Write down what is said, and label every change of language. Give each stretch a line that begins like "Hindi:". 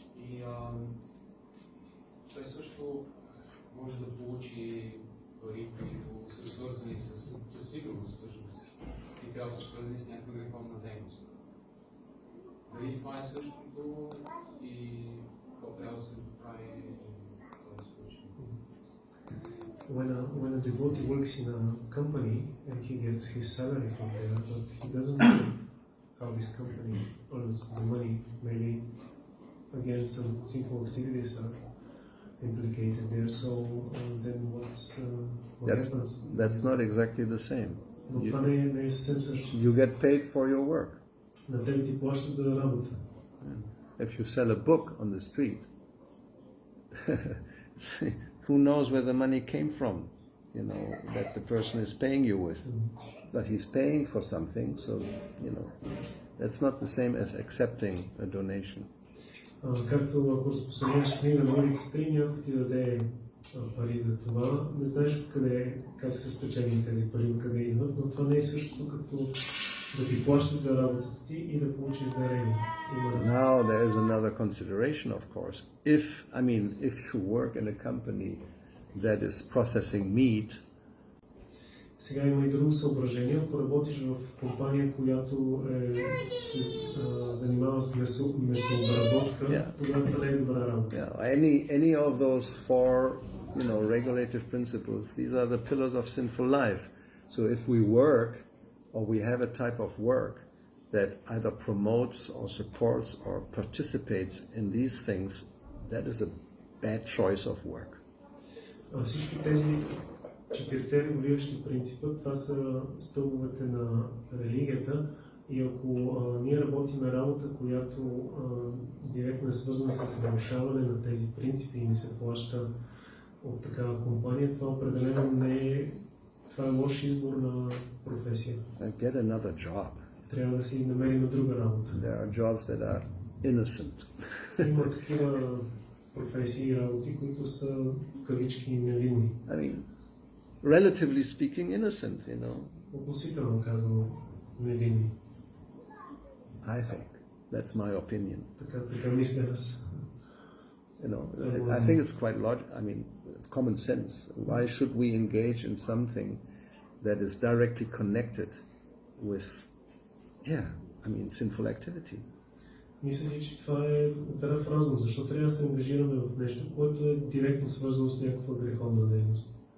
Bulgarian: И той също може да получи пари, които са свързани с сигурност всъщност. И трябва да са свързани с някаква греховна дейност. Дали това е същото и какво трябва да се прави в този случай?
English: When a devotee works in a company and he gets his salary from there, but he doesn't know how this company earns the money, maybe again some sinful activities are implicated there. So then what happens? That's not exactly the same.
Bulgarian: Но това не е съвсем също.
English: You get paid for your work.
Bulgarian: На тебе ти плащат за работа.
English: If you sell a book on the street, who knows where the money came from, you know, that the person is paying you with. But he's paying for something, so, you know, that's not the same as accepting a donation.
Bulgarian: Както ако разпространяваш книга на улицата и някой ти даде пари за това, не знаеш откъде, как са спечелени тези пари, откъде идват, но това не е същото като да ти плащат за работата ти и да получиш дарение.
English: Now there is another consideration, of course. If you work in a company that is processing meat,
Bulgarian: сега има и друго съображение. Ако работиш в компания, която се занимава с месообработка, тогава това не е добра работа.
English: Any of those four, regulative principles, these are the pillars of sinful life. So if we work, or we have a type of work that either promotes or supports or participates in these things, that is a bad choice of work.
Bulgarian: Всички тези четирите регулиращи принципа, това са стълбовете на религията и ако ние работим работа, която директно е свързана с нарушаване на тези принципи и ни се плаща от такава компания, това определено не е, това е лош избор на професия.
English: Get another job.
Bulgarian: Трябва да си намерим друга работа.
English: There are jobs that are innocent.
Bulgarian: Има такива професии и работи, които са кавички невинни.
English: Relatively speaking, innocent,
Bulgarian: Относително казано, невинни.
English: I think. That's my opinion.
Bulgarian: Така мисля аз.
English: I think it's quite common sense. Why should we engage in something that is directly connected with, sinful activity?
Bulgarian: Мисля, че това е здрав разум. Защо трябва да се ангажираме в нещо, което е директно свързано с някаква греховна дейност?